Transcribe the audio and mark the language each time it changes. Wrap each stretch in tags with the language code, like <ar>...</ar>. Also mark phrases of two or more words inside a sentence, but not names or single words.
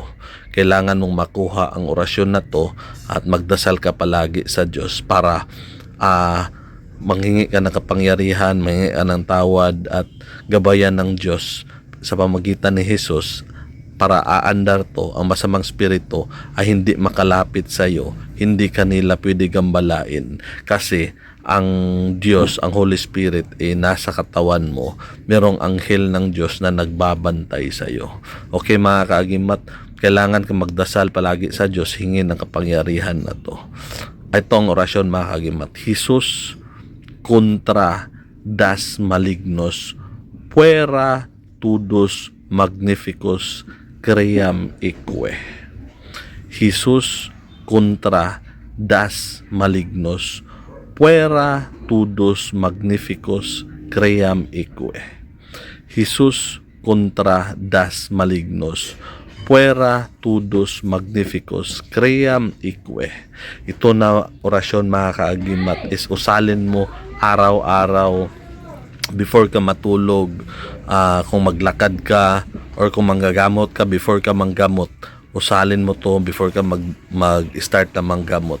<tl>Kailangan mong makuha ang orasyon na to at magdasal ka palagi sa Diyos para manghingi ka ng kapangyarihan, manghingi ka ng tawad at gabayan ng Diyos sa pamagitan ni Jesus para aandar to, ang masamang spirito ay hindi makalapit sa iyo, hindi kanila pwede gambalain kasi ang Diyos, ang</tl> <en>Holy Spirit</en> <tl>nasa katawan mo. Merong anghel ng Diyos na nagbabantay sa iyo. Okay mga kaagimat, kailangan ka magdasal palagi sa Diyos, hingin ng kapangyarihan na to. Ito ang orasyon mga kaagimat. Jesus contra das malignos, puera todos magnificus cream eque. Jesus contra das malignos, puera todos magnificus cream eque. Jesus contra das malignos, puera todos magnificus cream eque. Ito na orasyon mga kaagimat is usalin mo araw-araw before ka matulog, kung maglakad ka or kung manggagamot ka, before ka manggamot, usalin mo to before ka mag-start na manggamot.</tl>